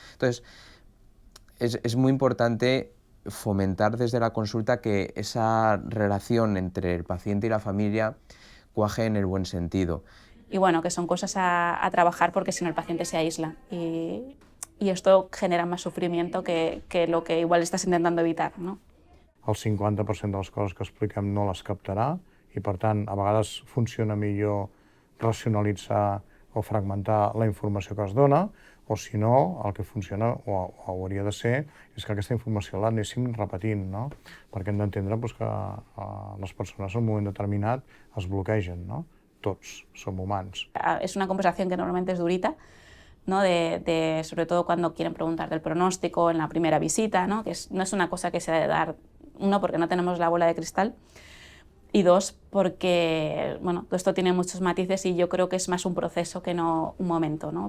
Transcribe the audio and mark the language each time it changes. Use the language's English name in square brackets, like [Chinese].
[Spanish] Entonces, es muy importante fomentar desde la consulta que esa relación entre el paciente y la familia cuaje en el buen sentido. Y bueno, que son cosas a trabajar porque si no el paciente se aísla y esto genera más sufrimiento que lo que igual estás intentando evitar, ¿no? [Catalan] El 50% de les coses que expliquem no les captarà i, per tant, a vegades funciona millor racionalitzar o fragmentar la informació que es dona, o si no, el que funciona, o hauria de ser, és que aquesta informació l'anéssim repetint, no? Perquè hem d'entendre que les persones en un moment determinat es bloquegen, no? Tots som humans. [Spanish] Es una conversación que normalmente es durita, ¿no? Sobre todo cuando quieren preguntar del pronóstico en la primera visita, ¿no? Que no es una cosa que se debe dar, uno, porque no tenemos la bola de cristal, y dos, porque bueno, todo esto tiene muchos matices y yo creo que es más un proceso que no un momento, ¿no?